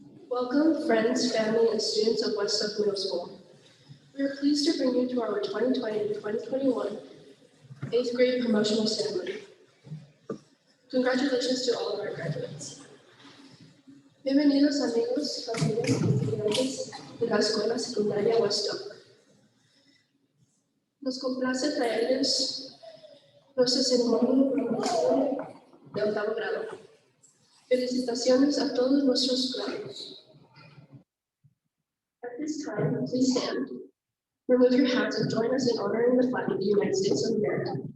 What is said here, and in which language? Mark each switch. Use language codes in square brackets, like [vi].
[en] Welcome, friends, family, and students of West Oak Middle School. We are pleased to bring you to our 2020-2021 8th grade promotional ceremony. Congratulations to all of our graduates. [es] Bienvenidos amigos, familias y estudiantes de la Escuela Secundaria West Oak. Nos complace traerles nuestra ceremonia de 8º grado. Felicitaciones a todos nuestros grados. [en] At this time, please stand, remove your hats, and join us in honoring the flag of the United States of America.